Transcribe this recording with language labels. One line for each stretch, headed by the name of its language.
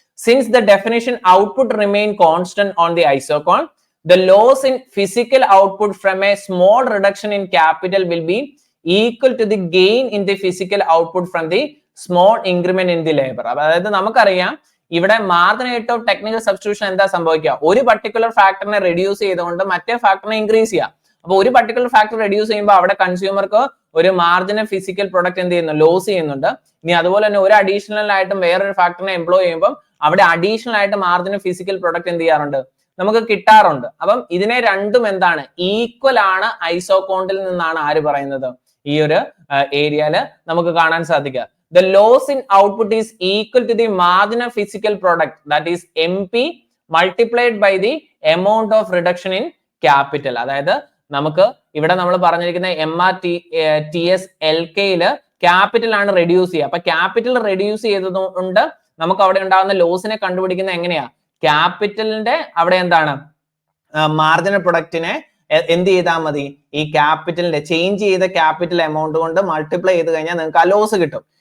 English: Since the definition output remain constant on the isocon, the loss in physical output from a small reduction in capital will be equal to the gain in the physical output from the small increment in the labor.
Malayalam: അതായത് നമുക്കറിയാം ഇവിടെ margin rate of technical substitution എന്താ സംഭവിക്കുക, ഒരു particular ഫാക്ടറിനെ reduce ചെയ്തുകൊണ്ട് മറ്റേ ഫാക്ടറിനെ increase ചെയ്യുക. അപ്പൊ ഒരു പർട്ടിക്കുലർ ഫാക്ടർ റെഡ്യൂസ് ചെയ്യുമ്പോൾ അവിടെ കൺസ്യൂമർക്ക് ഒരു മാർജിനൽ ഫിസിക്കൽ പ്രൊഡക്റ്റ് എന്ത് ചെയ്യുന്നു, ലോസ് ചെയ്യുന്നുണ്ട്. ഇനി അതുപോലെ തന്നെ ഒരു അഡീഷണൽ ആയിട്ടും വേറൊരു ഫാക്ടറിനെ എംപ്ലോയ് ചെയ്യുമ്പോൾ അവിടെ അഡീഷണൽ ആയിട്ട് മാർജിനൽ ഫിസിക്കൽ പ്രൊഡക്റ്റ് എന്ത് ചെയ്യാറുണ്ട്, നമുക്ക് കിട്ടാറുണ്ട്. അപ്പം ഇതിനെ രണ്ടും എന്താണ്, ഈക്വൽ ആണ് ഐസോകോണ്ടിൽ നിന്നാണ് ആര് പറയുന്നത്, ഈ ഒരു ഏരിയയില് നമുക്ക് കാണാൻ സാധിക്കുക.
English: The loss in output is equal to the marginal physical product, that is MP multiplied by the amount of reduction in capital.
Malayalam: അതായത് നമുക്ക് ഇവിടെ നമ്മൾ പറഞ്ഞിരിക്കുന്ന MRTS LKയില് ക്യാപിറ്റൽ ആണ് റെഡ്യൂസ് ചെയ്യുക. അപ്പൊ ക്യാപിറ്റൽ റെഡ്യൂസ് ചെയ്തതുകൊണ്ട് നമുക്ക് അവിടെ ഉണ്ടാകുന്ന ലോസിനെ കണ്ടുപിടിക്കുന്നത് എങ്ങനെയാ, ക്യാപിറ്റലിന്റെ അവിടെ എന്താണ് മാർജിനൽ പ്രൊഡക്റ്റിനെ എന്ത് ചെയ്താൽ മതി, ഈ ക്യാപിറ്റലിന്റെ ചേഞ്ച് ചെയ്ത ക്യാപിറ്റൽ എമൗണ്ട് കൊണ്ട് മൾട്ടിപ്ലൈ ചെയ്ത് കഴിഞ്ഞാൽ നിങ്ങൾക്ക് ആ ലോസ് കിട്ടും.